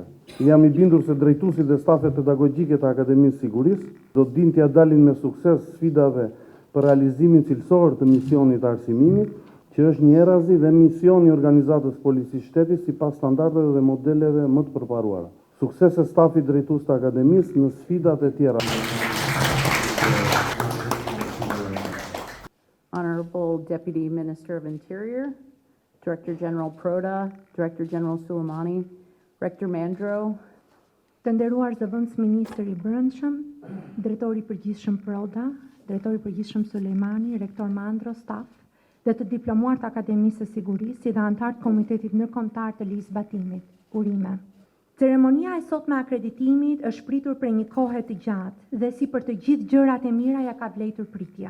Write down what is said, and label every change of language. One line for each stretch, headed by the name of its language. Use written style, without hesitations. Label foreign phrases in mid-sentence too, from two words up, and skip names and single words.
Albanian: Jam i bindur se drejtuesit dhe stafet pedagogjike të Akademisë së Sigurisë do të dinë t'ia dalin me sukses sfidave për realizimin cilësor të misionit të arsimimit, që është një erazi dhe misioni i organizatës Policisë së Shtetit sipas standardeve dhe modeleve më të përparuara. Sukses e stafit drejtues të akademisë në sfidat e tjera.
English: Honorable Deputy Minister of Interior, Director General Proda, Director General Suleimani, Rector Mandro,
Albanian: të nderuar zëvendës Ministër i Brendshëm, Drejtori i Përgjithshëm Proda, Drejtori i Përgjithshëm Suleimani, Rektor Mandro, staf, dhe të diplomuar të Akademisë së Sigurisë, si dhe anëtar të Komitetit Ndërkombëtar të ligjzbatimit. Urime. Ceremonia e sotme e akreditimit është pritur për një kohë të gjatë dhe si për të gjithë gjërat e mira ja ka vlerëtur pritja.